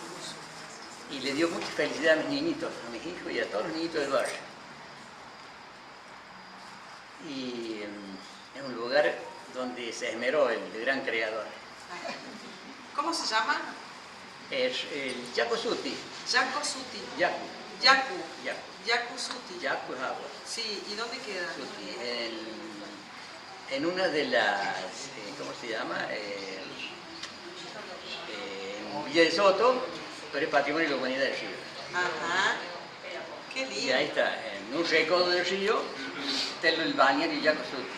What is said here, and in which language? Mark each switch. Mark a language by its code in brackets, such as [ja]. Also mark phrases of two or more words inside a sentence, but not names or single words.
[es] Y le dio mucha felicidad a mis niñitos, a mis hijos y a todos los niñitos del barrio. Y es un lugar donde se esmeró el gran creador. ¿Cómo se llama? Es el Yaco Suti. Yaco Suti. Yacu. Yacu. Yacu. Yacu Suti. Yacu es agua. Sí, ¿y dónde queda? Suti. En una de las, ¿cómo se llama? En Villa de Soto, pero es Patrimonio de la Humanidad del Río. Ajá. Qué lindo. Y ahí está, en un recodo del río, está el balneario Yaco Suti.